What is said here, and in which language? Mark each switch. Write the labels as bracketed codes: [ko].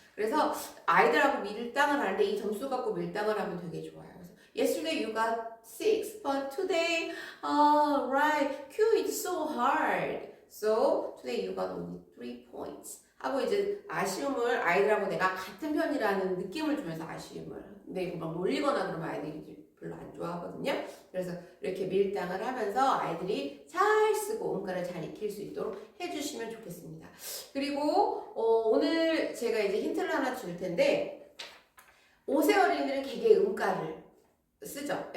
[ko] 그래서 아이들하고 밀당을 하는데 이 점수 갖고 밀당을 하면 되게 좋아요. 그래서 [en] Yesterday you got 6, but today, right, Q is so hard. So today you got only 3 points. [ko] 하고 이제 아쉬움을 아이들하고 내가 같은 편이라는 느낌을 주면서 아쉬움을. 근데 이거 막 놀리거나 그러면 아이들이 별로 안 좋아하거든요. 그래서 이렇게 밀당을 하면서 아이들이 잘 쓰고 음가를 잘 익힐 수 있도록 해주시면 좋겠습니다. 그리고 오늘 제가 이제 힌트를 하나 줄 텐데 5세 어린이들은 개개 음가를 쓰죠.